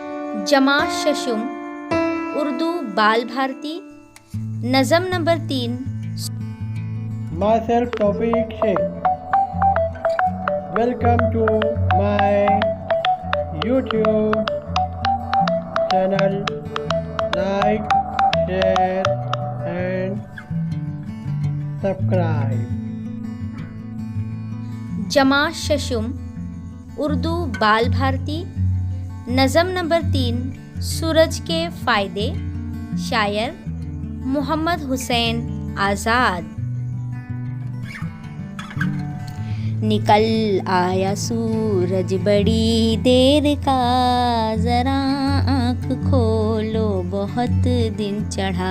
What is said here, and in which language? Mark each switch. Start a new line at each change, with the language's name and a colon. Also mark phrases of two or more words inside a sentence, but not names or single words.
Urdu: جماعت ششم اردو بال بھارتی نظم نمبر 3.
English: Myself Tawfiq Sheikh. Welcome to my YouTube channel. Like, share and subscribe.
Urdu: جماعت ششم اردو بال بھارتی نظم نمبر 3 سورج کے فائدے. شاعر محمد حسین آزاد. نکل آیا سورج بڑی دیر کا، ذرا آنکھ کھولو بہت دن چڑھا.